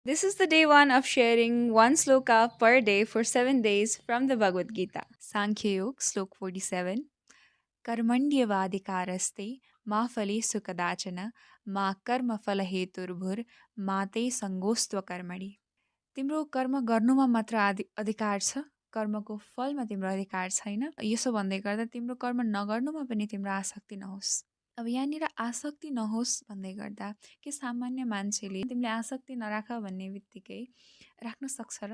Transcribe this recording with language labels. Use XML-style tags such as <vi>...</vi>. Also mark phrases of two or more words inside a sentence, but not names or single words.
<en>This is the day one of sharing one sloka per day for 7 days from the Bhagavad Gita. Sankhya Yoga, Slok 47.</en> <sa>कर्मण्येवाधिकारस्ते मा फलेषु कदाचन मा कर्मफलहेतुर्भुर् मा ते सङ्गोऽस्त्वकर्मणि।</sa> <ne>तिम्रो कर्म गर्नुमा मात्र अधिकार छ, कर्मको फलमा तिम्रो अधिकार छैन। यसो भन्दै गर्दा तिम्रो कर्म नगर्नुमा पनि तिम्रो आसक्ति नहोस्। अब यहाँनिर आसक्ति नहोस् भन्दै गर्दा के सामान्य मान्छेले तिमीले आसक्ति नराख भन्ने बित्तिकै राख्न सक्छ र?</ne>